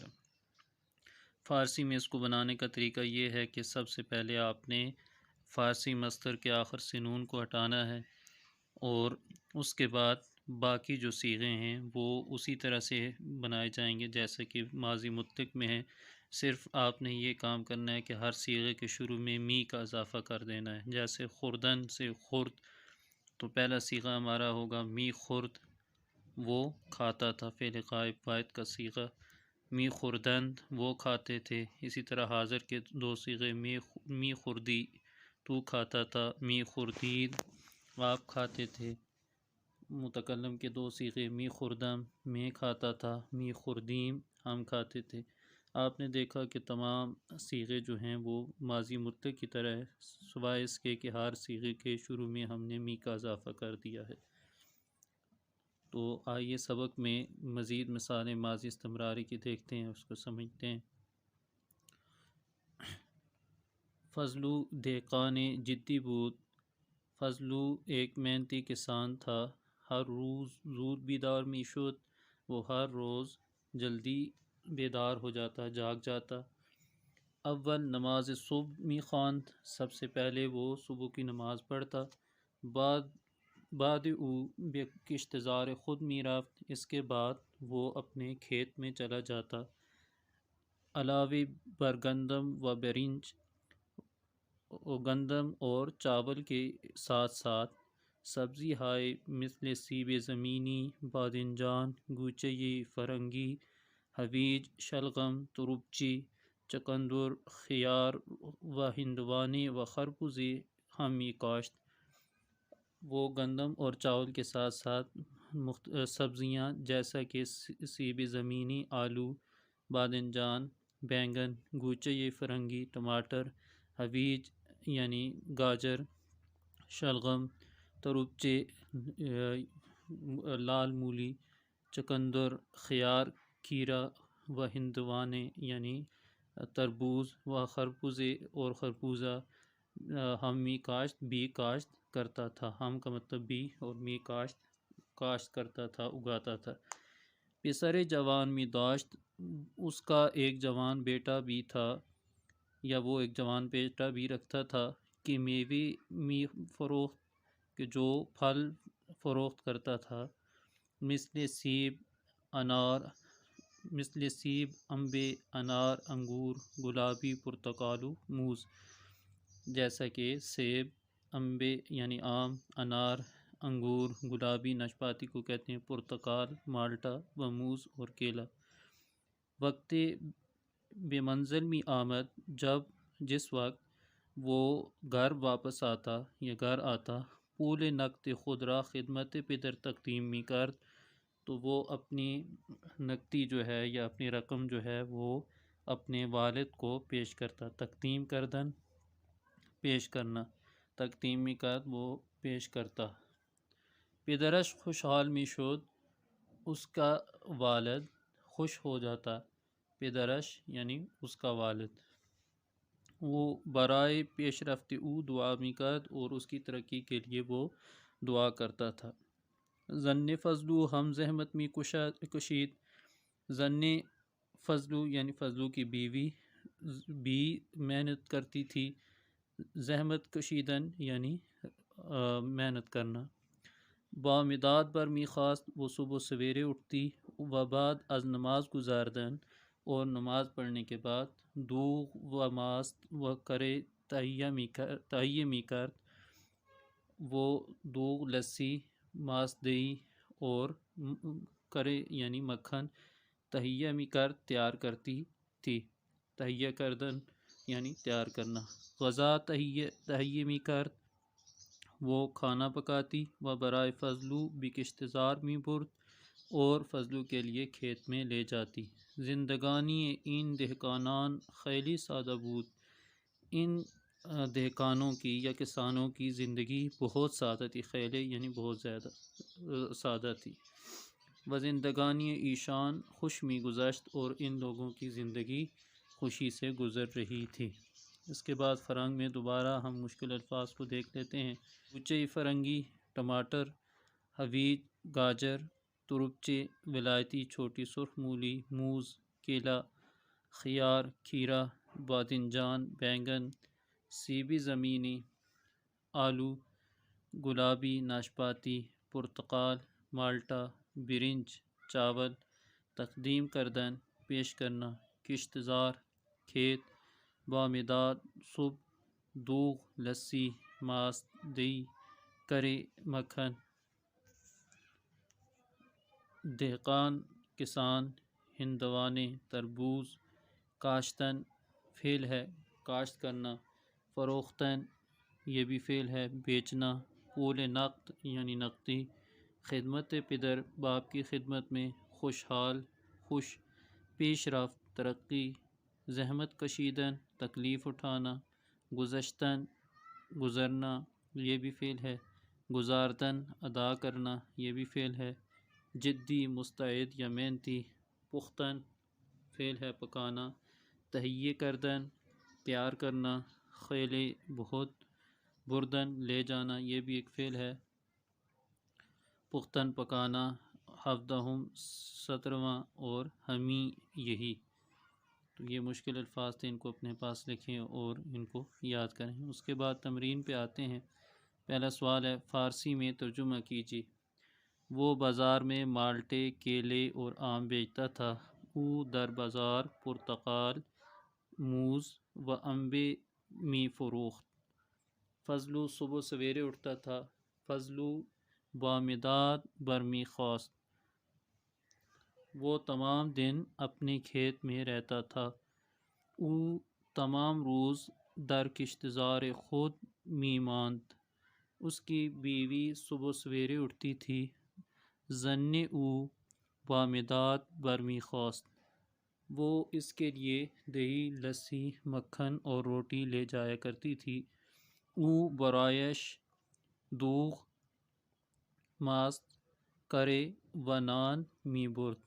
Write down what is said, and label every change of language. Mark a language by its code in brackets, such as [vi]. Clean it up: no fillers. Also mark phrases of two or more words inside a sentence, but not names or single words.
[ur] فارسی میں اس کو بنانے کا طریقہ یہ ہے کہ سب سے پہلے آپ نے فارسی مصدر کے آخر سے نون کو ہٹانا ہے، اور اس کے بعد باقی جو صیغے ہیں وہ اسی طرح سے بنائے جائیں گے جیسے کہ ماضی مطلق میں ہے۔ صرف آپ نے یہ کام کرنا ہے کہ ہر صیغے کے شروع میں می کا اضافہ کر دینا ہے، جیسے خوردن سے خورد، تو پہلا صیغہ ہمارا ہوگا [fa] می خورد، [ur] وہ کھاتا تھا، فعل غائب واحد کا صیغہ۔ [fa] می خوردند، [ur] وہ کھاتے تھے۔ اسی طرح حاضر کے دو صیغے، [fa] می خوردی، [ur] تو کھاتا تھا، [fa] می خوردید، [ur] آپ کھاتے تھے۔ متکلم کے دو صیغے، [fa] می خوردم، [ur] میں کھاتا تھا، [fa] می خوردیم، [ur] ہم کھاتے تھے۔ آپ نے دیکھا کہ تمام صیغے جو ہیں وہ ماضی مطلق کی طرح ہے، سوائے اس کے کہ ہر صیغے کے شروع میں ہم نے می کا اضافہ کر دیا ہے۔ تو آئیے سبق میں مزید مثالیں ماضی استمراری کی دیکھتے ہیں، اس کو سمجھتے ہیں۔ [fa] فضلو دہقان جدی بود، [ur] فضلو ایک محنتی کسان تھا، [fa] ہر روز زود بیدار می شد، [ur] وہ ہر روز جلدی بیدار ہو جاتا، جاگ جاتا۔ [fa] اول نماز صبح می خواند، [ur] سب سے پہلے وہ صبح کی نماز پڑھتا۔ [fa] بعد او بے کشتزار خود می رفت، [ur] اس کے بعد وہ اپنے کھیت میں چلا جاتا۔ [fa] علاوہ بر گندم و برنج، [ur] گندم اور چاول کے ساتھ ساتھ [fa] سبزی ہائے مثل سیب زمینی، بادنجان، گوچئی فرنگی، حویج، شلغم، تربچی، چقندر، خیار و ہندوانے و خربوزے ہم می کاشت۔ [ur] وہ گندم اور چاول کے ساتھ ساتھ سبزیاں جیسا کہ [fa] سیب زمینی، [ur] آلو، بادنجان، بینگن، [fa] گوچئی فرنگی، [ur] ٹماٹر، حویج یعنی گاجر، شلغم، تربچے لال مولی، چقندر، خیار، کھیرا و ہندوانے یعنی تربوز و خربوزے اور خربوزہ [fa] ہم می کاشت [ur] بھی کاشت کرتا تھا۔ ہم کا مطلب بھی اور [fa] می کاشت [ur] کرتا تھا، اگاتا تھا۔ [fa] پسر جوان می داشت، [ur] اس کا ایک جوان بیٹا بھی تھا یا وہ ایک جوان بیٹا بھی رکھتا تھا، کہ [fa] میوے می فروخت، [ur] کہ جو پھل فروخت کرتا تھا، [fa] مثل سیب امبے، انار انگور، گلابی پرتقالو موز، [ur] جیسا کہ سیب، امبے یعنی آم، انار انگور، گلابی ناشپاتی کو کہتے ہیں، پرتقال مالٹا و موز اور کیلا۔ [fa] وقت بے منزل می آمد، [ur] جس وقت وہ گھر واپس آتا یا گھر آتا، [fa] پول نقد خود را خدمت پدر تقدیم می کرد، [ur] تو وہ اپنی نقدی جو ہے یا اپنی رقم جو ہے وہ اپنے والد کو پیش کرتا۔ [fa] تقدیم کردن، [ur] پیش کرنا، [fa] تقدیم می کرد [ur] وہ پیش کرتا۔ [fa] پدرش خوشحال می شد، [ur] اس کا والد خوش ہو جاتا، پدرش یعنی اس کا والد۔ [fa] وہ برائے پیش رفت او دعا می کرد، [ur] اور اس کی ترقی کے لیے وہ دعا کرتا تھا۔ [fa] زن فضلو، ہم زحمت می کشید، زن فضلو [ur] یعنی فضلو کی بیوی بھی محنت کرتی تھی، [fa] زحمت کشیدن [ur] یعنی محنت کرنا۔ [fa] بامداد بر می خواست، [ur] وہ صبح سویرے اٹھتی، [fa] و بعد از نماز گزاردن، [ur] اور نماز پڑھنے کے بعد [fa] دوغ و ماست و کرے تہیہ می کرد، [ur] وہ دوغ لسی، ماست دہی اور کرے یعنی مکھن، [fa] تہیہ می کرد [ur] تیار کرتی تھی، [fa] تہیہ کردن [ur] یعنی تیار کرنا۔ [fa] غذا تہیہ می کرد، [ur] وہ کھانا پکاتی، [fa] و برائے فضلو بکشتزار می برد، [ur] اور فضلو کے لیے کھیت میں لے جاتی۔ [fa] زندگانی این دہقانان خیلی سادہ بود، [ur] ان دہقانوں کی یا کسانوں کی زندگی بہت سادہ تھی، خیلے یعنی بہت زیادہ سادہ تھی۔ [fa] و زندگانی ایشان خوش می گذشت، [ur] اور ان لوگوں کی زندگی خوشی سے گزر رہی تھی۔ اس کے بعد فرنگ میں دوبارہ ہم مشکل الفاظ کو دیکھ لیتے ہیں۔ [fa] بوچے فرنگی [ur] ٹماٹر، حویج گاجر، تربچے ولایتی چھوٹی سرخ مولی، موز کیلا، خیار کھیرا، باذنجان بینگن، [fa] سیبی زمینی [ur] آلو، گلابی ناشپاتی، پرتقال مالٹا، برنج چاول، [fa] تقدیم کردن [ur] پیش کرنا، کشتزار کھیت، بامداد صبح، دوغ لسی، ماست دہی، کرے مکھن۔ دہقان کسان، ہندوانے تربوز، کاشتن فعل ہے کاشت کرنا، فروختن یہ بھی فعل ہے بیچنا، [fa] پول نقد [ur] یعنی نقدی، [fa] خدمت پدر [ur] باپ کی خدمت میں، خوشحال خوش، پیش رفت ترقی، [fa] زحمت کشیدن [ur] تکلیف اٹھانا، گذشتن گزرنا یہ بھی فعل ہے، گزاردن ادا کرنا یہ بھی فعل ہے، جدی مستعد یا محنتی، پختن فعل ہے پکانا، [fa] تہیہ کردن [ur] تیار کرنا، خیلے بہت، بردن لے جانا یہ بھی ایک فعل ہے، پختن پکانا، ہفدہم 17واں، اور ہمی یہی۔ تو یہ مشکل الفاظ تھے، ان کو اپنے پاس لکھیں اور ان کو یاد کریں۔ اس کے بعد تمرین پہ آتے ہیں۔ پہلا سوال ہے، فارسی میں ترجمہ کیجیے۔ وہ بازار میں مالٹے کیلے اور آم بیچتا تھا، [fa] او در بازار پرتقال موز و انبے می فروخت۔ [ur] فضلو صبح سویرے اٹھتا تھا، [fa] فضلو بامداد برمی خواست، [ur] وہ تمام دن اپنے کھیت میں رہتا تھا، [fa] او تمام روز در کشتزار خود می ماند، [ur] اس کی بیوی صبح سویرے اٹھتی تھی، [fa] ظن او بامداد برمی خواست، [ur] وہ اس کے لیے دہی لسی مکھن اور روٹی لے جایا کرتی تھی، [fa] او برایش دوغ ماست کرے و نان می برد۔